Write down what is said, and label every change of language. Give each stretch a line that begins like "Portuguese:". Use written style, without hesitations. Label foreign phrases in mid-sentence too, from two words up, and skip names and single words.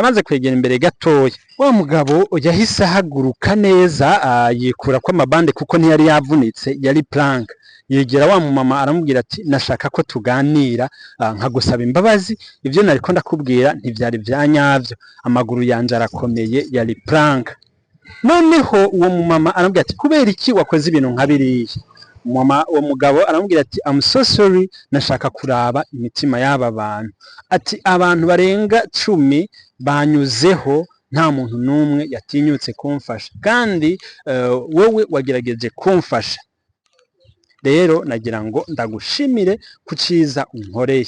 Rundi: Amaze kwegera imbere gatoya, wa mugabo yahise ahaguruka neza, yikura ko amabande kuko ntiyari yavunitse, yari plank. Yegera wa mumama aramubwira ati nashaka ko tuganira, nkagusaba imbabazi, ivyo nariko ndakubwira ntivyari vyanyavyo, amaguru yanje arakomeye, yari plank. Noneho uwo mumama aramubwira ati kubera iki wakoze ibintu nkabiriye? Uwo mugabo aramubwira ati
English: I'm so sorry,
Rundi: nashaka kuraba imitima y'aba bantu. Ati abantu barenga 10 banyuzeho, nta muntu n'umwe yatinyutse kumfasha, kandi wowe wagerageje kumfasha. Rero nagira ngo ndagushimire kuciza unkoreye.